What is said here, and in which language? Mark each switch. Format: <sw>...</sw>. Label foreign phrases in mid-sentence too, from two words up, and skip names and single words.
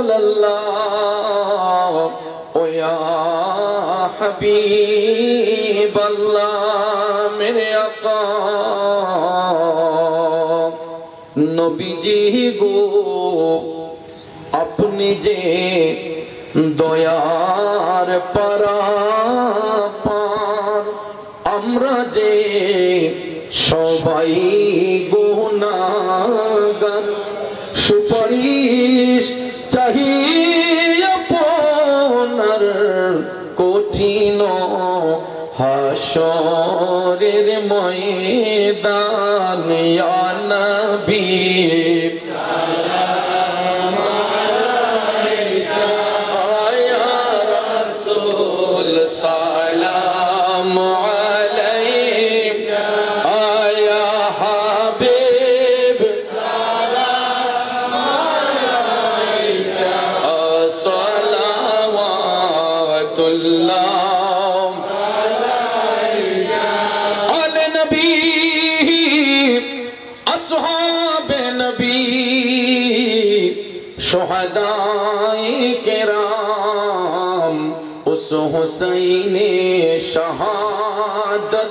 <ur>اللہ او یا حبیب اللہ میرے آقا</ur> <bn>নবী জি গো আপনি যে দয়ার পারাপার আমরা যে সবাই গুনাহগার সুপারিশ চাহি আপনার কঠিন হাসরের ময়দান</bn> <ar>يا نبي سلام عليك يا رسول سلام عليك يا حبيب سلام عليك</ar> <ur>সালাওয়াতুল্লাহ شہدائے کرام اس حسین شہادت</ur>